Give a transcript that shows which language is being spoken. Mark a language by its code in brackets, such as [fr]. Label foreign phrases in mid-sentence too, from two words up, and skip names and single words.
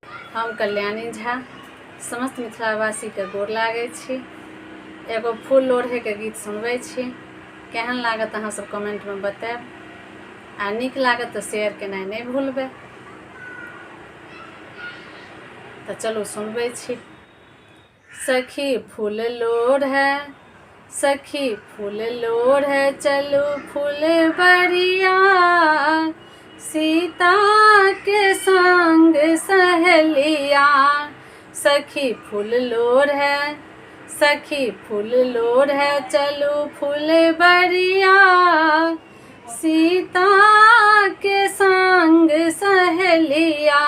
[mai] हम कल्याणी झा समस्त मिथिलावासी के गोर लागै छी। एगो फूल लोढ़े के गीत सुनबै छी। केहन लागत अहाँ सब कमेंट में बताएब। आ नीक लागत तो शेयर केनाइ नहीं भूलबै। तो चलू सुनबै छी। सखी फूल लोढ़े, सखी फूल लोढ़े चलू फूल बरिया, सीता के संग सहेलिया। सखी फूल लोढ़े, सखी फूल लोढ़े चलू फूल बरिया, सीता के संग सहेलिया।